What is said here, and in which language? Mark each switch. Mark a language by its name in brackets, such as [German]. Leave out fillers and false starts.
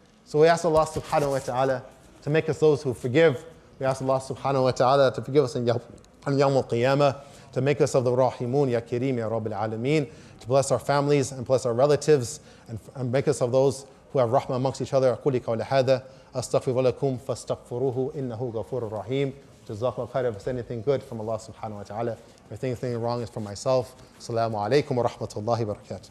[English] So we ask Allah subhanahu wa ta'ala to make us those who forgive. We ask Allah subhanahu wa ta'ala to forgive us on Yawm al-Qiyamah, to make us of the Rahimun, Ya Kareem, Ya Rabbil Alameen, to bless our families and bless our relatives and make us of those who have rahmah amongst each other. [Arabic] أقول قولي هذا أستغفر لكم فاستغفروه إنه غفور رحيم. Jazakallah khair. [English] If it's anything good from Allah subhanahu wa ta'ala, if anything wrong is from myself. [Arabic] Assalamu alaikum wa rahmatullahi wa barakatuh.